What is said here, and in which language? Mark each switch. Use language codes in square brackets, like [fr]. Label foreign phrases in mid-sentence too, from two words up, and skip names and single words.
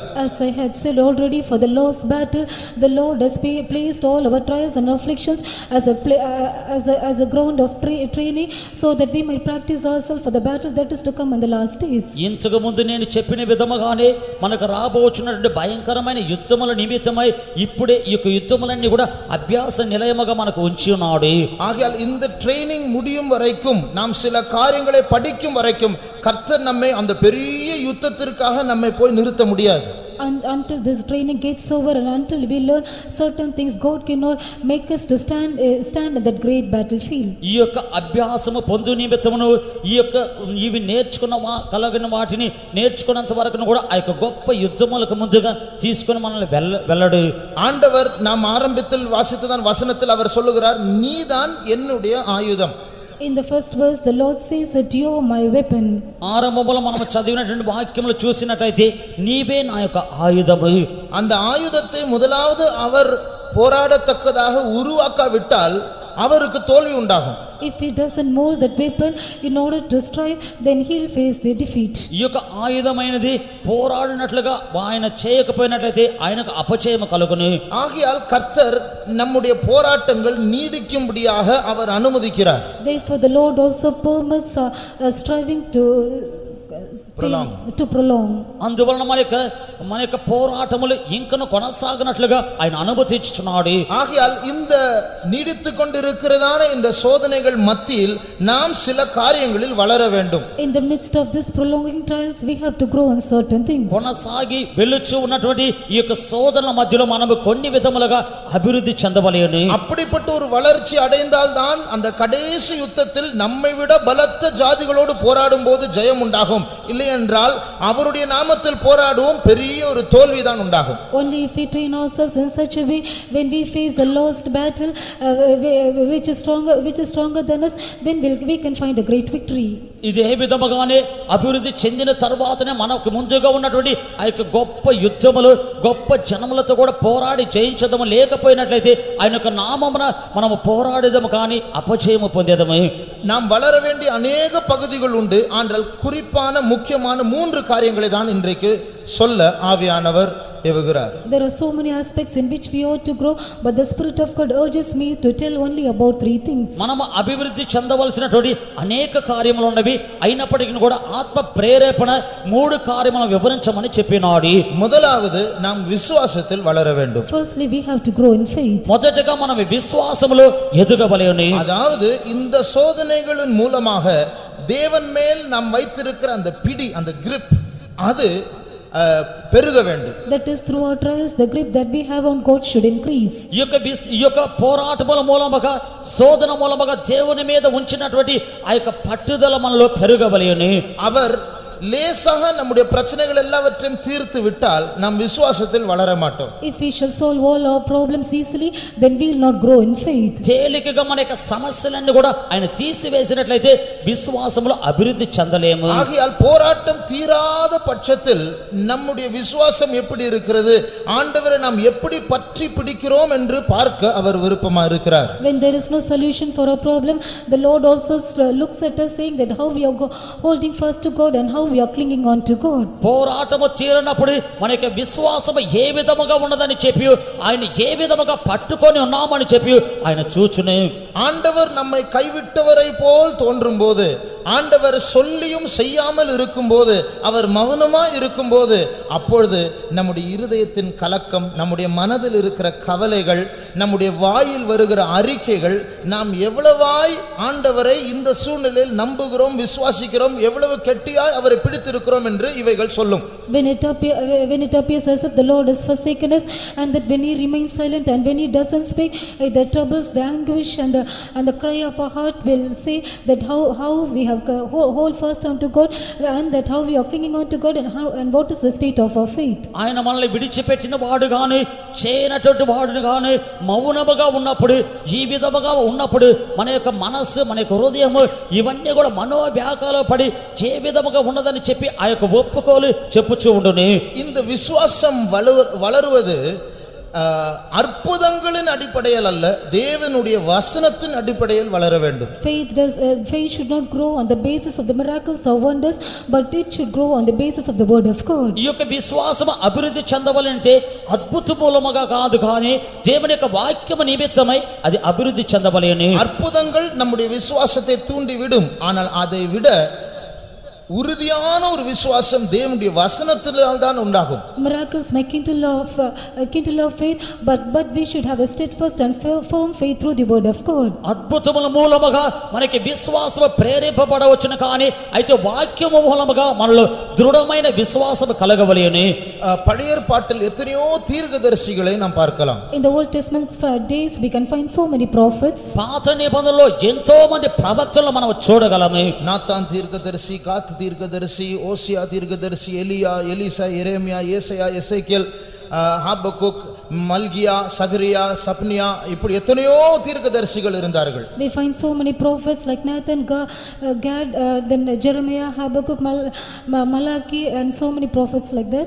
[en] As I had said already, for the Lord's battle the Lord has placed all our trials and afflictions as a ground of training, so that we might practice ourselves for the battle that is to come in the last days. [te] ఇంతకు ముందు నేను చెప్పిన విధముగానే మనకు రాబోచున్నటువంటి భయంకరమైన యుద్ధముల నిమిత్తమై ఇప్పుడే ఈ యొక్క యుద్ధములన్నీ కూడా అభ్యాస నిలయముగా మనకు ఉంచి ఉన్నాడు. [ta] ஆகையால் இந்த ட்ரெய்னிங் முடியும் வரைக்கும், நாம் சில காரியங்களை படிக்கும் வரைக்கும் கர்த்தர் நம்மை அந்த பெரிய யுத்தத்திற்காக நம்மை போய் நிறுத்த முடியாது. [en] And until this training gets over and until we learn certain things, God cannot make us to stand in that great battlefield. [te] ఈ యొక్క అభ్యాసము పొందు నిమిత్తమును ఈ యొక్క ఇవి కలిగిన వాటిని నేర్చుకున్నంత వరకు కూడా ఆ యొక్క గొప్ప యుద్ధములకు ముందుగా తీసుకొని మనల్ని వెళ్ళడు. [ta] ஆண்டவர் நாம் ஆரம்பத்தில் வாசித்ததான் வசனத்தில் அவர் சொல்லுகிறார், நீதான் என்னுடைய ஆயுதம். [en] In the first verse the Lord says that you are my weapon. [te] ఆరంభంలో మనం చదివినటువంటి వాక్యములు చూసినట్లయితే నీవే నా యొక్క ఆయుధము. [ta] அந்த ஆயுதத்தை முதலாவது அவர் போராடத்தக்கதாக உருவாக்காவிட்டால் அவருக்கு தோல்வி உண்டாகும். [en] If he doesn't mold that weapon in order to strive, then he'll face the defeat. [te] ఈ యొక్క ఆయుధమైనది పోరాడినట్లుగా ఆయన చేయకపోయినట్లయితే ఆయనకు అపజయం కలుగును. [ta] ஆகையால் கர்த்தர் நம்முடைய போராட்டங்கள் நீடிக்கும்படியாக அவர் அனுமதிக்கிறார். [en] Therefore the Lord also permits striving to prolong. [te] అందువలన మన యొక్క పోరాటములు ఇంకను కొనసాగనట్లుగా ఆయన అనుమతించుచున్నాడు. [ta] ஆகையால் இந்த நீடித்து கொண்டிருக்கிறதான இந்த சோதனைகள் மத்தியில் நாம் சில காரியங்களில் வளர வேண்டும். [en] In the midst of this prolonging trials we have to grow in certain things. [te] కొనసాగి వెలుచు ఉన్నటువంటి ఈ యొక్క శోధనల మధ్యలో మనము కొన్ని విధములుగా అభివృద్ధి చెందవలెను. [ta] அப்படிப்பட்ட ஒரு வளர்ச்சி அடைந்தால் தான் அந்த கடைசி யுத்தத்தில் நம்மை விட பலத்த ஜாதிகளோடு போராடும் போது ஜெயம் உண்டாகும். இல்லை என்றால் அவருடைய நாமத்தில் போராடுவோம், பெரிய ஒரு தோல்விதான் உண்டாகும். [en] Only if we train ourselves in such a way, when we face a lost battle which is stronger than us, then we can find a great victory. [te] ఇదే విధముగానే అభివృద్ధి చెందిన తర్వాతనే మనకు ముందుగా ఉన్నటువంటి ఆ యొక్క గొప్ప యుద్ధములు గొప్ప జనములతో కూడా పోరాడి జయించదము. లేకపోయినట్లయితే ఆయన యొక్క నామమున మనము పోరాడేదము కానీ అపజయము పొందేదము. [ta] நாம் வளர வேண்டிய அநேக பகுதிகள் உண்டு. ஆனால் குறிப்பான முக்கியமான 3 காரியங்களை தான் இன்றைக்கு சொல்ல ஆவியானவர் ஏவுகிறார். [en] There are so many aspects in which we ought to grow, but the Spirit of God urges me to tell only about 3 things. [te] మనము అభివృద్ధి చెందవలసినటువంటి అనేక కార్యములు ఉన్నవి. అయినప్పటికీ కూడా ఆత్మ ప్రేరేపణ 3 కార్యములను వివరించమని చెప్పినాడు. [ta] முதலாவது நாம் விசுவாசத்தில் வளர வேண்டும். [en] Firstly we have to grow in faith. [te] మొదటగా మనం విశ్వాసములో ఎదగవలెను. [ta] அதாவது இந்த சோதனைகளின் மூலமாக தேவன் மேல் நாம் வைத்திருக்கிற அந்த பிடி, அந்த grip அது பெருக வேண்டும். [en] That is through our trials the grip that we have on God should increase. [te] ఈ యొక్క పోరాటముల మూలముగా శోధన మూలముగా దేవుని మీద ఉంచినటువంటి ఆ యొక్క పట్టుదల మనలో పెరగవలెను. [ta] அவர் லேசாக நம்முடைய பிரச்சனைகள் எல்லாவற்றையும் தீர்த்து விட்டால் நாம் விசுவாசத்தில் வளர மாட்டோம். [en] If we shall solve all our problems easily, then we will not grow in faith. [te] తేలికగా మన యొక్క సమస్యలన్నీ కూడా ఆయన తీసివేసినట్లయితే విశ్వాసములో అభివృద్ధి చెందలేము. [ta] ஆகையால் போராட்டம் தீராத பட்சத்தில் நம்முடைய விசுவாசம் எப்படி இருக்கிறது, ஆண்டவரை நாம் எப்படி பற்றி பிடிக்கிறோம் என்று பார்க்க அவர் விருப்பமா இருக்கிறார். [en] When there is no solution for a problem, the Lord also looks at us saying that how we are holding fast to God and how we are clinging on to God. [te] పోరాటము తీరనప్పుడు మన యొక్క విశ్వాసము ఏ విధముగా ఉన్నదని చెప్పి ఆయన ఏ విధముగా పట్టుకొని ఉన్నామని చెప్పి ఆయన చూచునే. [ta] ஆண்டவர் நம்மை கைவிட்டவரை போல் தோன்றும் போது, ஆண்டவர் சொல்லியும் செய்யாமல் இருக்கும்போது, அவர் மௌனமாய் இருக்கும்போது, அப்பொழுது நம்முடைய இருதயத்தின் கலக்கம், நம்முடைய மனதில் இருக்கிற கவலைகள், நம்முடைய வாயில் வருகிற அறிக்கைகள், நாம் எவ்வளவாய் ஆண்டவரை இந்த சூழ்நிலையில் நம்புகிறோம், விசுவாசிக்கிறோம், எவ்வளவு கெட்டியாய் அவரை பிடித்திருக்கிறோம் என்று இவைகள் சொல்லும். [en] When it appears as if the Lord has forsaken us, and that when he remains silent and when he doesn't speak, the troubles, the anguish and the cry of our heart will say that how we have hold fast unto God, and that how we are clinging on to God, and what is the state of our faith. [te] ఆయన మనల్ని విడిచిపెట్టిన వాడు గాని చేయనటువంటి వాడు గాని మౌనముగా ఉన్నప్పుడు ఈ విధముగా ఉన్నప్పుడు మన యొక్క మనస్సు మన యొక్క హృదయము ఇవన్నీ కూడా మనోవ్యాకుల పడి ఏ విధముగా ఉన్నదని చెప్పి ఆ యొక్క ఒప్పుకోలు చెప్పుచూ ఉండును. [ta] இந்த விசுவாசம் வளருவது அற்புதங்களின் அடிப்படையில் அல்ல, தேவனுடைய வசனத்தின் அடிப்படையில் வளர வேண்டும். [en] Faith should not grow on the basis of the miracles or wonders, but it should grow on the basis of the word of God. [te] ఈ యొక్క విశ్వాసం అభివృద్ధి చెందవలంటే అద్భుత మూలముగా కాదు కానీ దేవుని యొక్క వాక్యము నిమిత్తమై అది అభివృద్ధి చెందవలెను. [ta] அற்புதங்கள் நம்முடைய விசுவாசத்தை தூண்டி விடும். ஆனால் அதை விட உறுதியான ஒரு விசுவாசம் தேவனுடைய வசனத்தினால் தான் உண்டாகும். [en] Miracles may kindle of faith, but we should have a steadfast and firm faith through the word of God. [te] అద్భుతముల మూలముగా మనకి విశ్వాసము ప్రేరేపబడవచ్చును కానీ అయితే వాక్యము మూలముగా మనలో దృఢమైన విశ్వాసము కలగవలెను. [ta] பழைய ஏற்பாட்டில் எத்தனையோ தீர்க்கதரிசிகளை நாம் பார்க்கலாம். [en] In the Old Testament days we can find so many prophets. [te] పాత నిబంధనలో ఎంతో మంది ప్రవక్తలను మనం చూడగలము. [ta] நாத்தான் தீர்க்கதரிசி, காத் தீர்க்கதரிசி, ஓசியா தீர்க்கதரிசி, எலியா, எலிசா, எரேமியா, ஏசாயா, எசேக்கியேல், ஹாபக்குக், மல்கியா, சகரியா, சப்னியா, இப்படி எத்தனையோ தீர்க்கதரிசிகள் இருந்தார்கள். [en] We find so many prophets like Nathan, Gad, then Jeremiah, Habakkuk, Malachi, and so many prophets like that.